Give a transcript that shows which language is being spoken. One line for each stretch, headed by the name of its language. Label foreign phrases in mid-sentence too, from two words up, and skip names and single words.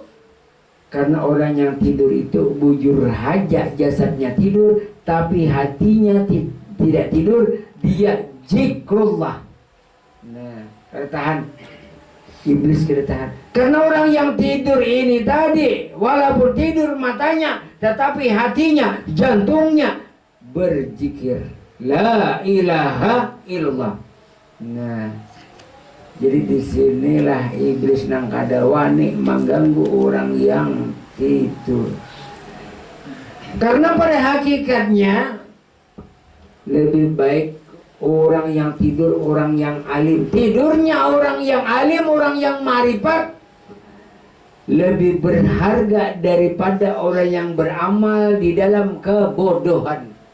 Indonesian: Karena orang yang tidur itu
Banjar: bujur haja,
Indonesian: jasadnya tidur, tapi hatinya tidak tidur, dia zikrullah. Nah, tahan. Iblis kita tahan. Karena orang yang tidur ini tadi, walaupun tidur matanya, tetapi hatinya, jantungnya berzikir
Arabic: la ilaha illallah.
Indonesian: Nah, jadi disinilah iblis
Banjar: nang kada wani
Indonesian: mengganggu orang yang tidur. Karena pada hakikatnya lebih baik orang yang tidur, orang yang alim. Tidurnya orang yang alim, orang yang marifat lebih berharga daripada orang yang beramal di dalam kebodohan.